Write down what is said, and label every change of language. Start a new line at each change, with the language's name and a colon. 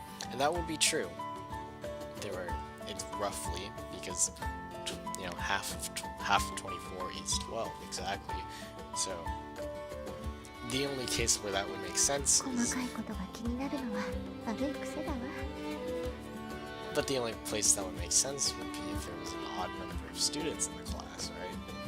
English: And that would be true. It's roughly, because half of 24 is 12 exactly. So the only case where that would make sense
Japanese: 細
English: is,
Japanese: かいことが気になるのは悪い癖だわ。
English: but the only place that would make sense would be if there was an odd number of students in the class, right?